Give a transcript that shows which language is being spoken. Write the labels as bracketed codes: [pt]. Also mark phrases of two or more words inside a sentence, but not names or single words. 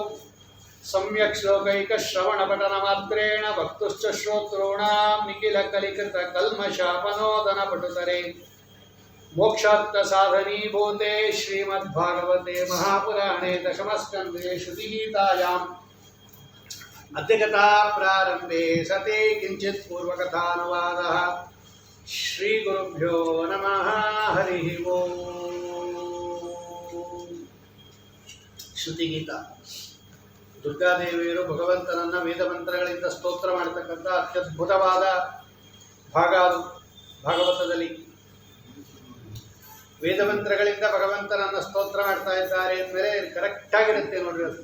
[sa] सम्यक् श्लोकैकश्रवणपठनमात्रेण भक्तुश्च श्रोतॄणां निखिलकलिकृतकल्मषापनोदनपटुतरे मोक्षार्थसाधनीभूते श्रीमद्भागवते महापुराणे दशमस्कन्धे श्रुतिगीतायाम् अद्यकथा प्रारम्भे सते किञ्चित् पूर्वकथानुवादः। श्रीगुरुभ्यो नमः। हरिः ओम्। [kn] ಶ್ರುತಿಗೀತಾ ದುರ್ಗಾದೇವಿಯರು ಭಗವಂತನನ್ನು ವೇದ ಮಂತ್ರಗಳಿಂದ ಸ್ತೋತ್ರ ಮಾಡತಕ್ಕಂಥ ಅತ್ಯದ್ಭುತವಾದ ಭಾಗ ಅದು ಭಾಗವತದಲ್ಲಿ. ವೇದ ಮಂತ್ರಗಳಿಂದ ಭಗವಂತನನ್ನು ಸ್ತೋತ್ರ ಮಾಡ್ತಾ ಇದ್ದಾರೆ ಅಂದಮೇಲೆ ಕರೆಕ್ಟಾಗಿರುತ್ತೆ ನೋಡ್ರಿ ಅದು.